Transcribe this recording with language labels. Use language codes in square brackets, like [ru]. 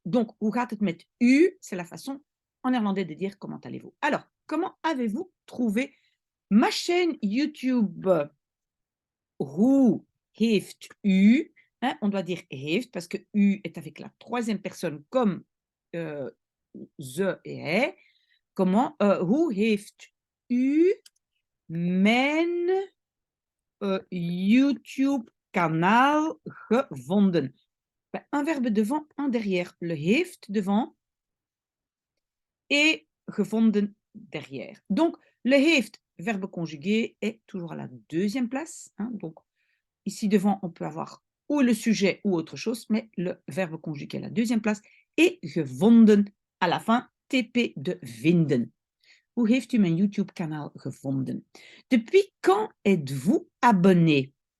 [fr] Donc, [nl] hoe gaat het met u? [fr] C'est la façon en néerlandais de dire comment allez-vous. Alors, comment avez-vous trouvé ma chaîne YouTube? [nl] Hoe heeft u? [fr] Hein, on doit dire heeft parce que u est avec la troisième personne comme ze et hij. Comment? [nl] Hoe heeft u mijn YouTube-kanaal gevonden? [fr] Ben, un verbe devant, un derrière. Le heeft devant et gevonden derrière. Donc, le heeft, verbe conjugué, est toujours à la deuxième place. Hein, donc, ici devant, on peut avoir ou le sujet ou autre chose, mais le verbe conjugué à la deuxième place et gevonden à la fin, TP de vinden. [nl] Hoe heeft u mijn YouTube-kanaal gevonden? [fr] Depuis quand êtes-vous abonné?